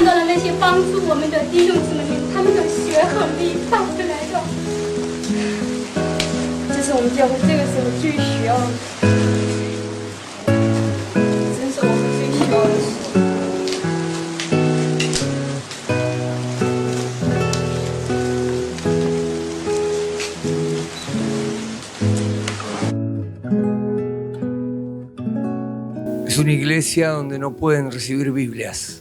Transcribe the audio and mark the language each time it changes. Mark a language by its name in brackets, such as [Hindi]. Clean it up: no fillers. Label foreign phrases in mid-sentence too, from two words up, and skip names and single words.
[Chinese] 那些帮助我们的弟兄姊妹们，他们的血和力带回来的。这是我们教会这个时候最需要的，真是我们最需要的事。 [Spanish] Es una iglesia donde no pueden recibir Biblias.